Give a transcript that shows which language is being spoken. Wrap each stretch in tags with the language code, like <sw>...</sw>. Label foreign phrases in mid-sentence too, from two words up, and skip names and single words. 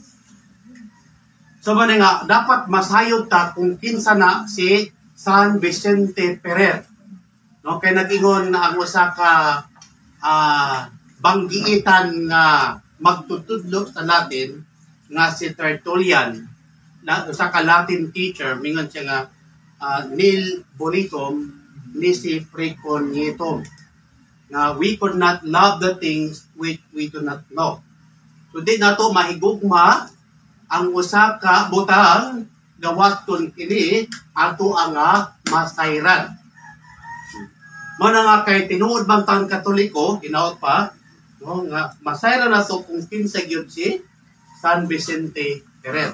<ceb>So man nga, dapat masayod ta kung kinsa na si San Vicente Ferrer. No? Kaya nag-ingon na ang usa ka banggiitan nga magtutudlo sa Latin nga si Tertullian, usa ka</ceb> <en>Latin teacher,</en> <ceb>mingon siya nga</ceb> <la>nil bonitum nisi precognitum,</la> <en>nga we could not love the things which we do not know.</en> <ceb>So di nato mahigugma ang usa ka butang gawaton kini ato ang masayran. Mao na nga kay tinuod man tang Katoliko, hinaot pa, no, nga masayran nato kung kinsa gyud si San Vicente Ferrer.</ceb>